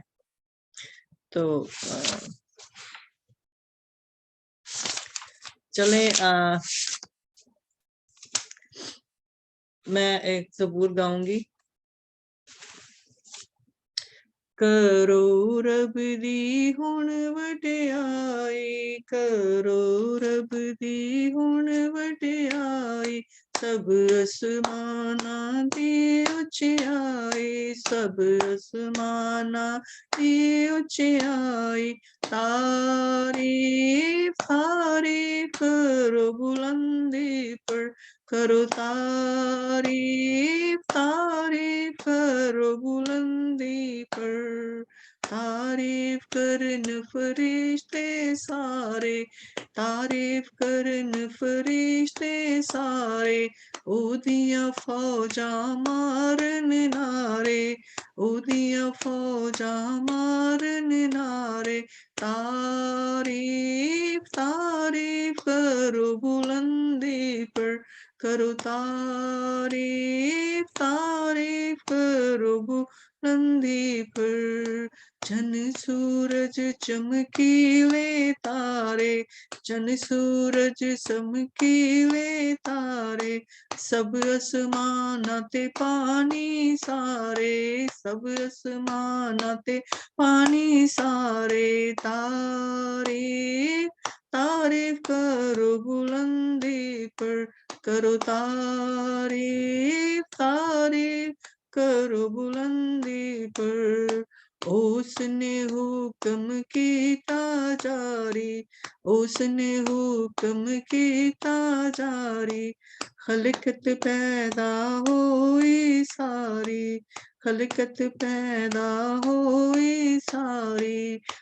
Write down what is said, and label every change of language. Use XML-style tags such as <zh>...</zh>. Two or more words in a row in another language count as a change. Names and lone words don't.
<ur>تو چلیں میں ایک زبور گاؤں گی۔</ur> <pa>کرو رب دی ہن وڈیائی، کرو رب دی ہن وڈیائی، سب آسماناں دی اچائی، سب آسماناں دی اچائی، تعریف تعریف کرو بلندی پر، کرو تعریف تعریف کرو بلندی پر، تعریف کرن فرشتے سارے، تعریف کرن فرشتے سارے، اودیاں فوجاں مارن نعرے، اودیاں فوجاں مارن نعرے، تعریف تعریف کرو بلندی پر، کرو تعریف تعریف کرو بلندی پر، چن سورج چمکیلے تارے، چن سورج چمکیلے تارے، سب آسماناں تے پانی سارے، سب آسماناں تے پانی سارے، تعریف تعریف کرو بلندی پر، کرو تعریف تعریف کرو بلندی پر، اس نے حکم کیتا جاری، اس نے حکم کیتا جاری، خلقت پیدا ہوئی ساری، خلقت پیدا ہوئی ساری،</pa>